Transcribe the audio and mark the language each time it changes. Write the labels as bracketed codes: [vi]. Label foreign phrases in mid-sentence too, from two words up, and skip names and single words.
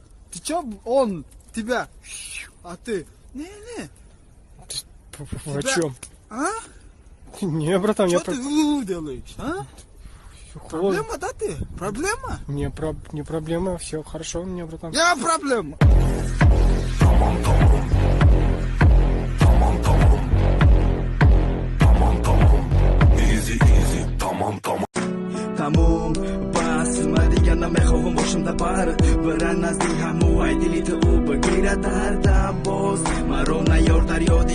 [ru] Ты чё, он тебя, а ты, не. О чем? А? Не, братан, Что ты делаешь, а? Холодно. Проблема, да ты? Проблема? Не проблема, все хорошо у меня, братан. Я проблема. [tg] Тамом бас ма дигар намехоҳам бошам дар баҳр бира назди ҳаму ай дили ту багира дардам боз маро наёр дар ёди